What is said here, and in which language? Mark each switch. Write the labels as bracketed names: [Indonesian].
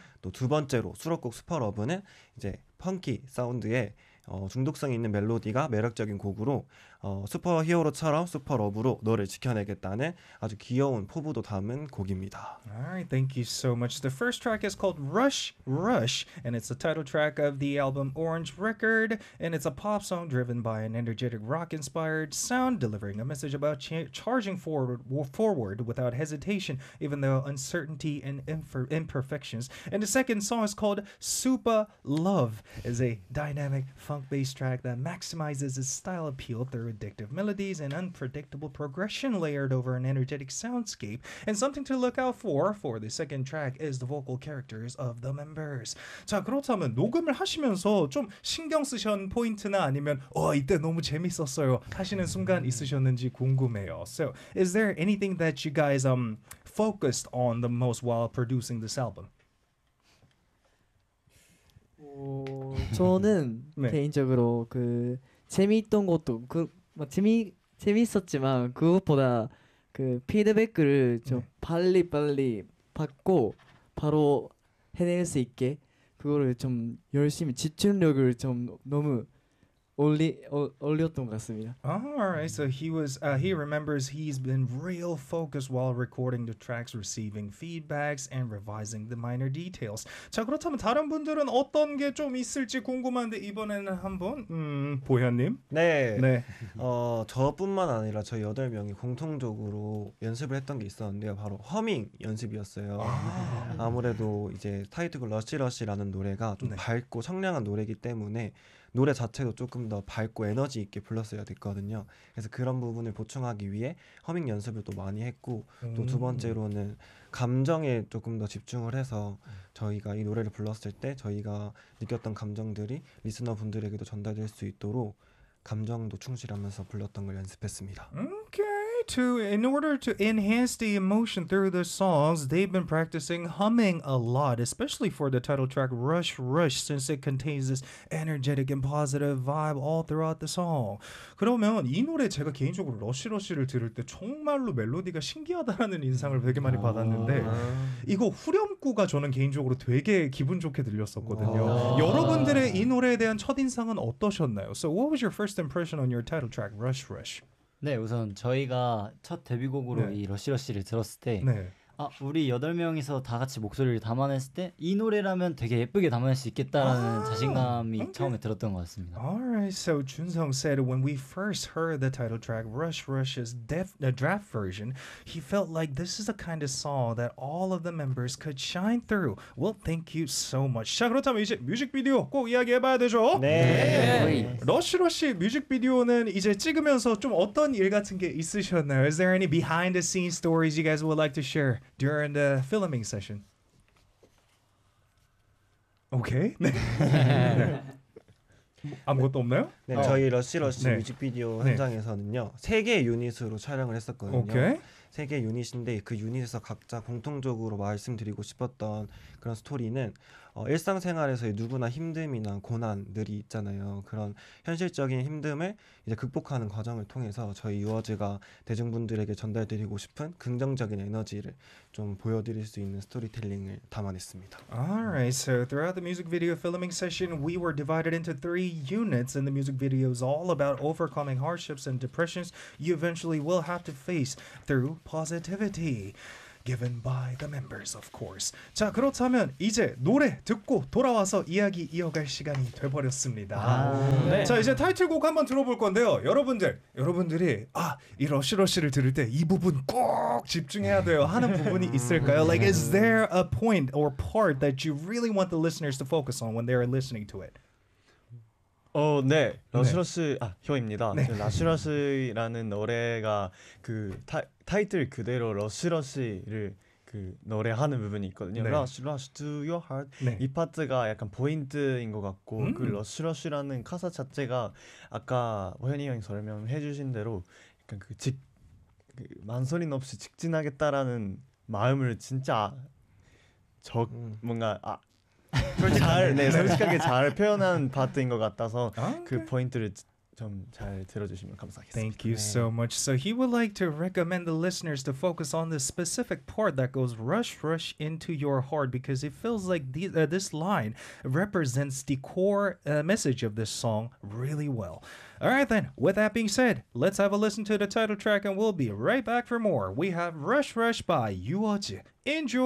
[Korean] 또 두 번째로 수록곡 슈퍼러브는 이제 펑키 사운드에 중독성 있는 멜로디가 매력적인 곡으로 슈퍼히어로처럼 슈퍼러브로 너를 지켜내겠다는 아주 귀여운 포부도 담은 곡입니다. [English] Alright, thank you so much. The first track is called Rush Rush and it's the title track of the album Orange Record and it's a pop song driven by an energetic rock-inspired sound delivering a message about charging forward without hesitation even though uncertainty and imperfections. And the second song is called Super Love. It's a dynamic funk bass track that maximizes its style appeal through addictive melodies and unpredictable progression layered over an energetic soundscape. And something to look out for the second track is the vocal characters of the members. [Korean] 자, 그렇다면 녹음을 하시면서 좀 신경 쓰신 포인트나 아니면 이때 너무 재밌었어요 하시는 순간 있으셨는지 궁금해요. [English] So, is there anything that you guys focused on the most while producing this album? [Korean] 저는 네. 개인적으로 그 재미있던 것도 그 막 재미있었지만 그것보다 그 피드백을 좀 빨리 빨리 받고 바로 해낼 수 있게 그거를 좀 열심히 집중력을 좀 너무 올렸던 것 같습니다. [English] Alright, so he remembers he's been real focused while recording the tracks, receiving feedbacks and revising the minor details. [Korean] 자, 그렇다면 다른 분들은 어떤 게 좀 있을지 궁금한데 이번에는 한번 보현님. 네. 네. 저뿐만 아니라 저희 여덟 명이 공통적으로 연습을 했던 게 있었는데요. 바로 허밍 연습이었어요. 아무래도 이제 타이틀곡 러시 러시라는 노래가 좀 네. 밝고 청량한 노래이기 때문에. 노래 자체도 조금 더 밝고 에너지 있게 불렀어야 됐거든요. 그래서 그런 부분을 보충하기 위해 허밍 연습을 또 많이 했고 또 두 번째로는 감정에 조금 더 집중을 해서 저희가 이 노래를 불렀을 때 저희가 느꼈던 감정들이 리스너 분들에게도 전달될 수 있도록 감정도 충실하면서 불렀던 걸 연습했습니다. [English] Okay, in order to enhance the emotion through the songs, they've been practicing humming a lot, especially for the title track Rush Rush, since it contains this energetic and positive vibe all throughout the song. [Korean] 그러면 이 노래 제가 개인적으로 러쉬 러쉬를 들을 때 정말로 멜로디가 신기하다라는 인상을 되게 많이 받았는데 이거 후렴구가 저는 개인적으로 되게 기분 좋게 들렸었거든요. 여러분들의 이 노래에 대한 첫인상은 어떠셨나요? [English] So what was your first impression on your title track Rush Rush? [Korean] 네, 우선 저희가 첫 데뷔곡으로 네. 이 러쉬 러쉬를 들었을 때 네. 아, 우리 여덟 명이서 다 같이 목소리를 담아냈을 때 이 노래라면 되게 예쁘게 담아낼 수 있겠다라는 자신감이 okay. 처음에 들었던 것 같습니다. [English] Alright, so Junsung said when we first heard the title track Rush Rush's draft version, he felt like this is the kind of song that all of the members could shine through. Well, thank you so much. [Korean] 자, 그렇다면 이제 뮤직비디오 꼭 이야기해봐야 되죠? 네. 러쉬 러쉬 뮤직비디오는 이제 찍으면서 좀 어떤 일 같은 게 있으셨나요? [English] Is there any behind the scenes stories you guys would like to share? During the filming session. Okay. [Korean] 아무것도 없나요? 네, 저희 러쉬 러쉬 네. 뮤직비디오 현장에서는요 세 개의 유닛으로 촬영을 했었거든요. 오케이. 세 개의 유닛인데 그 유닛에서 각자 공통적으로 말씀드리고 싶었던 그런 스토리는 일상생활에서 누구나 힘듦이나 고난들이 있잖아요. 그런 현실적인 힘듦을 이제 극복하는 과정을 통해서 저희 유어즈가 대중분들에게 전달드리고 싶은 긍정적인 에너지를 좀 보여드릴 수 있는 스토리텔링을 담아냈습니다. [English] Alright, so throughout the music video filming session, we were divided into three units, and the music video is all about overcoming hardships and depressions you eventually will have to face through positivity. given by the members, of course. [Korean] 자, 그렇다면 이제 노래 듣고 돌아와서 이야기 이어갈 시간이 돼버렸습니다. 아, 네. 자, 이제 타이틀곡 한번 들어볼 건데요. 여러분들이 아, 이 러쉬러쉬를 들을 때 이 부분 꼭 집중해야 돼요 하는 부분이 있을까요? [English] Like, is there a point or part that you really want the listeners to focus on when they're listening to it? [Korean] 어, 네. 러쉬러쉬, 네. 아, 효입니다. 네. 러쉬러쉬라는 노래가 그 타이틀 그대로 러쉬러쉬를 그 노래하는 부분이 있거든요. [English] 네. Rush, rush to your heart. 네. [Korean] 이 파트가 약간 포인트인 것 같고 그 러쉬러쉬라는 가사 자체가 아까 호현이 형이 설명해 주신 대로 약간 그 직 그 망설임 없이 직진하겠다라는 마음을 진짜 적 뭔가 아 잘, 네, 솔직하게 잘 표현한 파트인 것 같아서 그 포인트를 좀 잘 들어주시면 감사하겠습니다. [English] Thank you so much. So he would like to recommend the listeners to focus on the specific part that goes rush, rush into your heart because it feels like this line represents the core message of this song really well. All right then, with that being said, let's have a listen to the title track and we'll be right back for more. We have Rush Rush by 유어즈. Enjoy!